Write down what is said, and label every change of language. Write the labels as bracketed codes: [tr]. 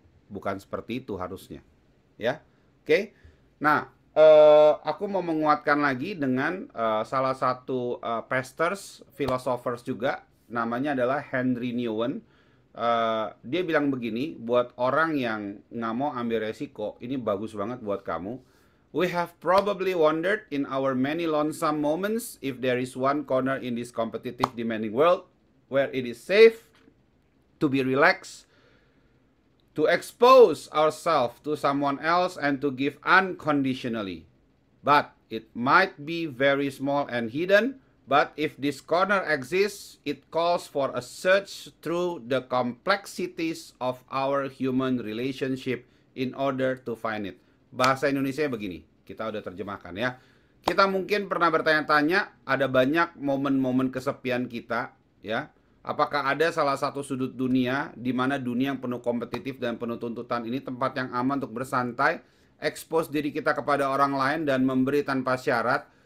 [id] Bukan seperti itu harusnya. Ya, oke. Nah, aku mau menguatkan lagi dengan salah satu [en] pastors, philosophers [id] juga, namanya adalah Henry Nouwen. Dia bilang begini, buat orang yang nggak mau ambil resiko, ini bagus banget buat kamu. [en] We have probably wondered in our many lonesome moments if there is one corner in this competitive demanding world where it is safe to be relaxed, to expose ourselves to someone else and to give unconditionally. But it might be very small and hidden. But if this corner exists, it calls for a search through the complexities of our human relationship in order to find it. [id] Bahasa Indonesia begini, kita udah terjemahkan ya. Kita mungkin pernah bertanya-tanya, ada banyak momen-momen kesepian kita, ya. Apakah ada salah satu sudut dunia di mana dunia yang penuh kompetitif dan penuh tuntutan ini tempat yang aman untuk bersantai, expose diri kita kepada orang lain dan memberi tanpa syarat?